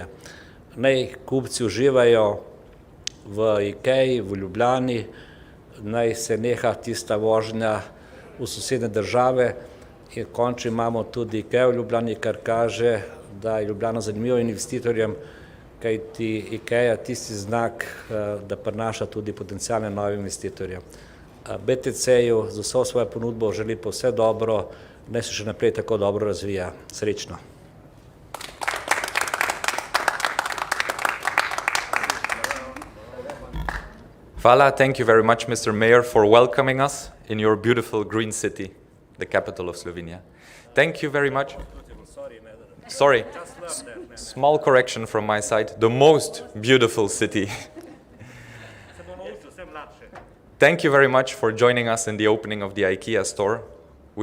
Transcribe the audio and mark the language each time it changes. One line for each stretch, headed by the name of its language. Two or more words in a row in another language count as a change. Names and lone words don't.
Slovenian: Naj kupci uživajo v Ikeji, v Ljubljani, naj se neha tista vožnja v sosednje države in končno imamo tudi Ikea v Ljubljani, kar kaže, da je Ljubljana zanimiva investitorjem, kajti Ikea tisti znak, da prinaša tudi potencijalne nove investitorje. BTC-ju za vso svojo ponudbo želi pa vse dobro, naj se še naprej tako dobro razvija. Srečno. Hvala,
English: thank you very much, Mr. Mayor, for welcoming us in your beautiful green city, the capital of Slovenia. Thank you very much. Sorry, small correction from my side, the most beautiful city. Thank you very much for joining us in the opening of the IKEA store.